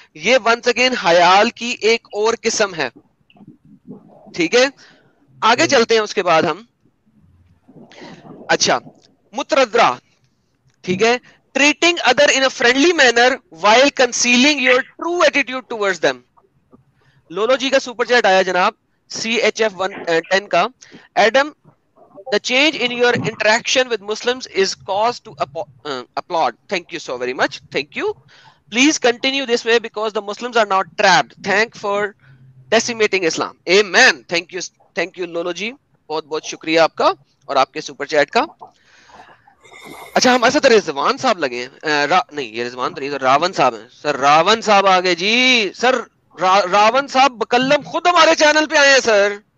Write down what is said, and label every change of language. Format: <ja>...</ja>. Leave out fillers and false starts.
<ur>یہ once again حیال کی ایک اور قسم ہے. ٹھیک ہے, آگے چلتے ہیں اس کے بعد ہم. اچھا, متردرا. ٹھیک ہے,</ur> <en>Treating other in a friendly manner while concealing your true attitude towards them.</en> <ur>Lulu جی کا سپر چیٹ آیا جناب CHF 110 کا.</ur> <en>Adam, the change in your interaction with Muslims is cause to applaud. Thank you so very much. Thank you. Please continue this way because the Muslims are not trapped. Thank for decimating Islam. Amen. Thank you. Thank you Lolo ji.</en> <ur>بہت بہت شکریہ آپ کا اور آپ کے super chat کا. اچھا, ہمارے ساتھ رضوان صاحب لگے ہیں. نہیں, یہ رضوان تو نہیں, سر راون صاحب ہیں. سر راون صاحب آگے جی. سر راون صاحب بکلم خود ہمارے چینل پہ آئے ہیں سر.</ur>